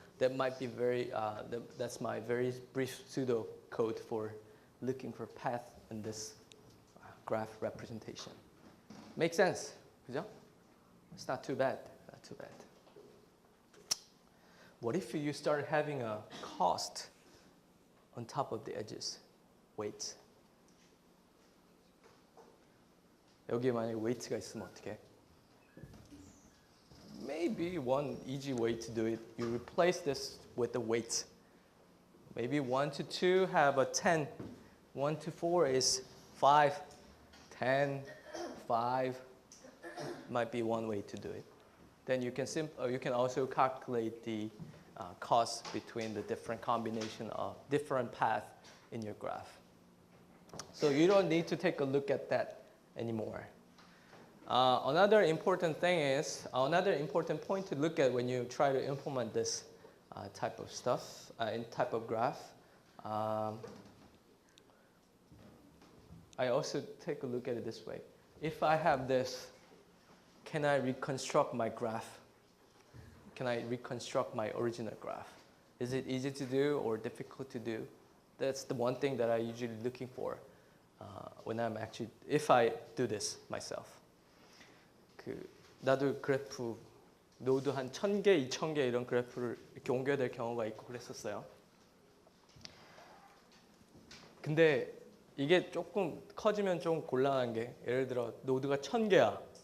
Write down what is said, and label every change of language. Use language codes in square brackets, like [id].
[en] That might be that's my very brief pseudo code for looking for path in this graph representation. Make sense? [ko] 그죠? [en] It's not too bad. Not too bad. What if you start having a cost on top of the edges? Weights. [ko] 여기에 만약에 웨이트가 있으면 어떻게? [en] Maybe one easy way to do it, you replace this with the weights. Maybe 1 to 2 have a 10. 1 to 4 is 5, 10, 5. Might be one way to do it. Then you can also calculate the cost between the different combination of different paths in your graph. So you don't need to take a look at that anymore. Another important point to look at when you try to implement this type of stuff, type of graph. I also take a look at it this way. If I have this, can I reconstruct my graph? Can I reconstruct my original graph? Is it easy to do or difficult to do? That's the one thing that I usually looking for when if I do this myself. [ko] 나도 그래프, 노드 한 1000개, 2000개 이런 그래프를 이렇게 옮겨야 될 경우가 있고 그랬었어요. 근데 이게 조금 커지면 좀 곤란한 게, 예를 들어 노드가 1000개야.